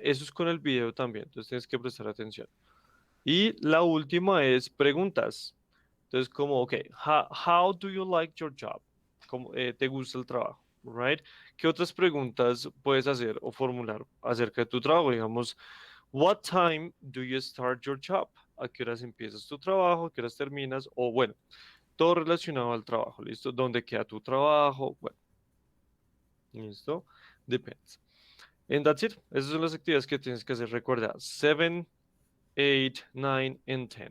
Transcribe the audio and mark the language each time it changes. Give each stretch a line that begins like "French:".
Spanish: Eso es con el video también, entonces tienes que prestar atención. Y la última es preguntas. Entonces, como,
English: ok, how do you like your job?
Spanish: ¿Cómo te gusta el trabajo?
English: Right?
Spanish: ¿Qué otras preguntas puedes hacer o formular acerca de tu trabajo? Digamos,
English: what time do you start your job?
Spanish: ¿A qué horas empiezas tu trabajo? ¿A qué horas terminas? O bueno, todo relacionado al trabajo, ¿listo? ¿Dónde queda tu trabajo? Bueno, ¿listo?
English: Depends. And that's it.
Spanish: Esas son las actividades que tienes que hacer. Recuerda, 7, 8, 9, and 10.